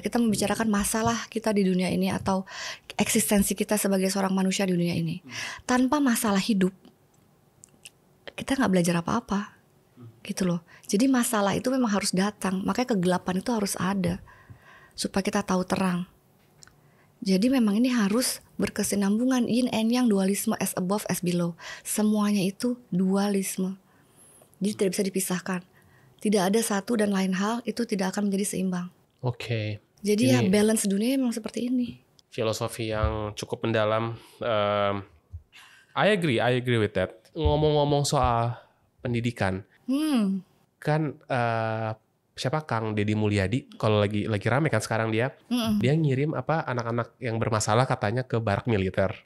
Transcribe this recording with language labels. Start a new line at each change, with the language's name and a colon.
Indonesian: Kita membicarakan masalah kita di dunia ini, atau eksistensi kita sebagai seorang manusia di dunia ini. Tanpa masalah hidup, kita gak belajar apa-apa gitu loh. Jadi masalah itu memang harus datang. Makanya kegelapan itu harus ada supaya kita tahu terang. Jadi memang ini harus berkesinambungan,
English: yin and yang, dualisme, as above as below.
Indonesian: Semuanya itu dualisme. Jadi tidak bisa dipisahkan. Tidak ada satu dan lain hal itu tidak akan menjadi seimbang. Oke. Jadi Ini ya balance dunia memang seperti ini. filosofi yang cukup mendalam.
English: I agree with that.
Indonesian: Ngomong-ngomong soal pendidikan, kan siapa Kang Deddy Mulyadi kalau lagi rame kan sekarang dia ngirim anak-anak yang bermasalah katanya ke barak militer.